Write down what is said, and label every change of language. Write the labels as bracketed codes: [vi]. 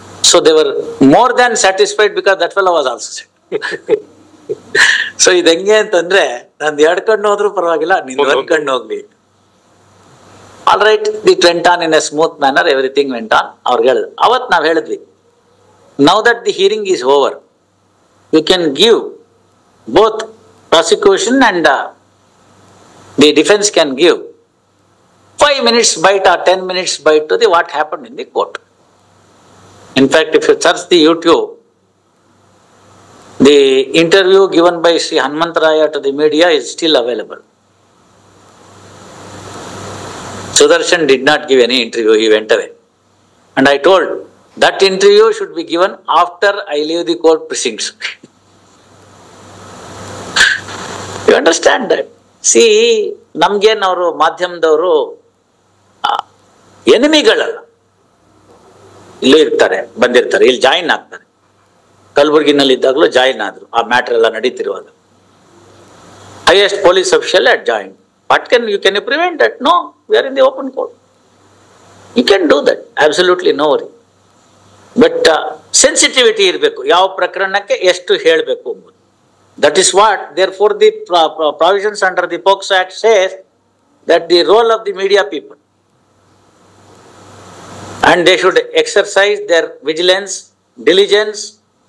[en] So they were more than satisfied because that fellow was also set. [kn] So ಇದು ಹೆಂಗೆ ಅಂತಂದ್ರೆ, ನಂದು 2 ಕಣ್ಣು ಹೋದ್ರೂ ಪರವಾಗಿಲ್ಲ, ನಿಂದು 1 ಕಣ್ಣು ಹೋಗ್ಲಿ. [en] All right, it went on in a smooth manner, everything went on. [kn] ಅವ್ರಿಗೆ ಹೇಳಿದ್ರು, ಅವತ್ತು ನಾವು ಹೇಳಿದ್ವಿ, [en] now that the hearing is over, you can give, both prosecution and the defense can give 5 minutes bite or 10 minutes bite to the what happened in the court. In fact, if you search the YouTube, the interview given by Sri Hanumantaraya to the media is still available. Sudarshan did not give any interview, he went away. And I told, that interview should be given after I leave the court precincts. You understand that? [kn] See, ನಮ್ಗೇನವರು ಮಾಧ್ಯಮದವರು ಎನಿಮಿಗಳಲ್ಲ. ಇಲ್ಲೂ ಇರ್ತಾರೆ, ಬಂದಿರ್ತಾರೆ, ಇಲ್ಲಿ join ಆಗ್ತಾರೆ. ಕಲಬುರ್ಗಿನಲ್ಲಿ ಇದ್ದಾಗಲೂ join ಆದ್ರು, ಆ matter ಎಲ್ಲ ನಡೀತಿರುವಾಗ. [en] Highest police official at join. What you can you prevent that? No, we are in the open court. You can do that, absolutely no worry. [kn] But sensitivity ಇರಬೇಕು, ಯಾವ ಪ್ರಕರಣಕ್ಕೆ ಎಷ್ಟು ಹೇಳಬೇಕು ಎಂಬುದು. [en] That is what, therefore, the provisions under the POCSO Act says that the role of the media people, and they should exercise their vigilance, diligence,